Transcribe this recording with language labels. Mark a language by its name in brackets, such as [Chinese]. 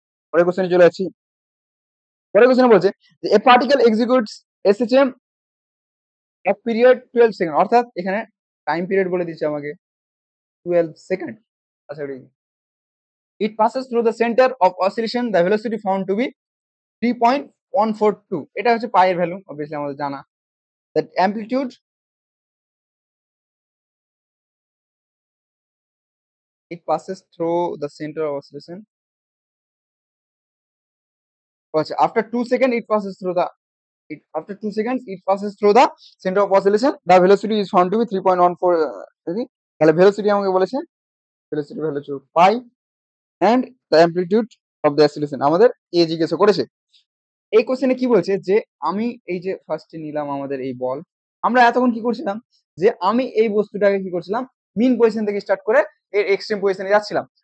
[Bangla] পরের কোশ্চেনে চলে যাচ্ছি। পরের কোশ্চেনে বলছে যে [English] a particle executes SHM of period 12 second, [Bangla] অর্থাৎ এখানে টাইম পিরিয়ড বলে দিচ্ছে আমাকে 12 সেকেন্ড। [English] আচ্ছা, it passes through the center of oscillation, the velocity found to be 3.142। [Bangla] এটা হচ্ছে পাই এর ভ্যালু, অবভিয়াসলি আমাদের জানা। [English] That amplitude it passes through the center of oscillation. After 2 seconds, it passes through the after 2 seconds it passes through the center of oscillation. The velocity is found to be 3.14. [Bangla] তাহলে velocity আমাকে বলেছে velocity value হচ্ছে পাই [English] and the amplitude of the oscillation [Bangla] আমাদের এ জিজ্ঞাসা করেছে। এই কোশ্চেনে কি বলছে যে আমি এই যে ফার্স্টে নিলাম আমাদের এই বল, আমরা এতক্ষণ কি করছিলাম যে আমি এই বস্তুটাকে কি করছিলাম মিন পজিশন থেকে স্টার্ট করে এর এক্সট্রিম পজিশনে যাচ্ছিলাম।